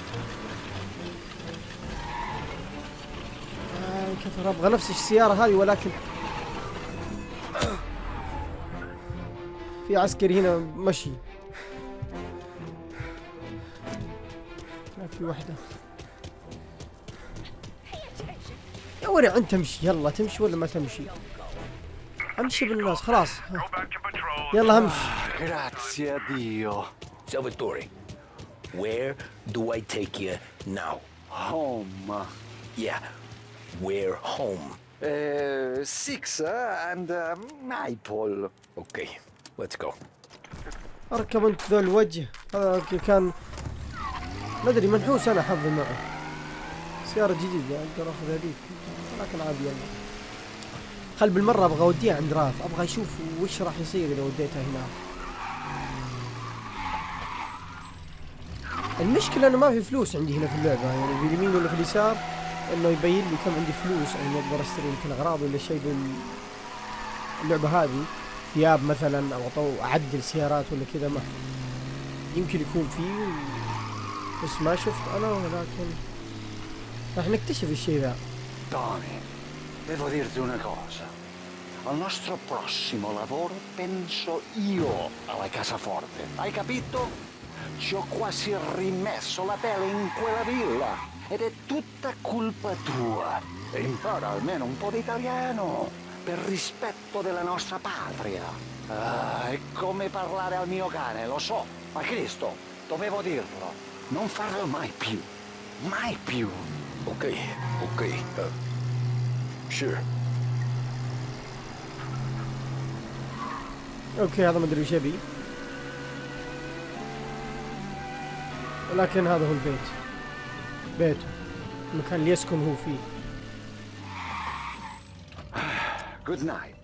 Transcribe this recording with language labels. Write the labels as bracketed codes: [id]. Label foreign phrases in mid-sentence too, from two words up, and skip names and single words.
[ar] كفر ابغى نفس السيارة هذه ولكن في عسكري هنا مشي. في واحدة. يا ورع انت تمشي، يلا تمشي ولا ما تمشي؟ امشي بالناس خلاص. يلا امشي. [it] Grazie a Dio. [en] Salvatore, where do I take you now? Home. Yeah, we're home. 6 and Maple. Okay, let's go. [ar] اركب انت ذا الوجه هذا كان ما ادري منحوس انا حظي معه. سيارة جديدة اقدر اخذ هذيك لكن عادي يلا. خل بالمرة ابغى اوديها عند راف، ابغى اشوف وش راح يصير اذا وديتها هناك. المشكلة انه ما في فلوس عندي هنا في اللعبة، يعني في اليمين ولا في اليسار انه يبين لي كم عندي فلوس او اقدر اشتري يمكن اغراض ولا شيء باللعبة هذه، ثياب مثلا او اعدل سيارات ولا كذا، ما يمكن يكون فيه بس ما شفت انا، ولكن راح نكتشف الشيء ذا. [it] Tony, devo dirti una cosa. Al nostro prossimo lavoro penso io alla cassaforte. Hai capito? Ci ho quasi rimesso la pelle in quella villa. Ed è tutta colpa tua. E impara almeno un po' di italiano. Per rispetto della nostra patria. È come parlare al mio cane, lo so. Ma Cristo, dovevo dirlo. Non farlo mai più. Mai più. [en] Okay, sure. [ar] اوكي هذا ما ادري وش يبي، ولكن هذا هو البيت، بيته، المكان اللي يسكن هو فيه. [en] Good night.